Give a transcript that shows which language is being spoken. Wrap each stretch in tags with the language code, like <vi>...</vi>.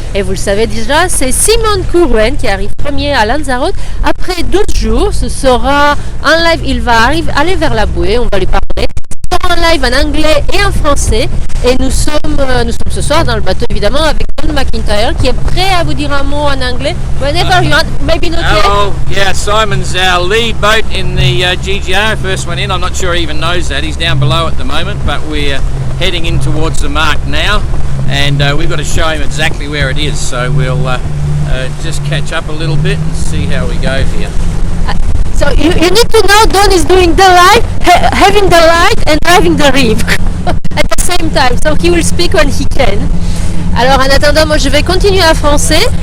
<fr>Et vous le savez déjà, c'est Simon Curwen qui arrive premier à Lanzarote. Après 12 jours, ce sera un live, il va aller vers la bouée, on va lui parler. Un live en anglais et en français. Et nous sommes ce soir dans le bateau évidemment avec John McIntyre qui est prêt à vous dire un mot en anglais.</fr> <en>Whenever you want, maybe not yet. Oh, yeah, Simon's our lead boat in the GGR, first one in. I'm not sure he even knows that. He's down below at the moment, but we're heading in towards the mark now. And we've got to show him exactly where it is. So we'll just catch up a little bit and see how we go here. So you need to know Don is doing the light, having the light and driving the rib at the same time. So he will speak when he can.</en> <fr>Alors en attendant, moi je vais continuer en français.</fr>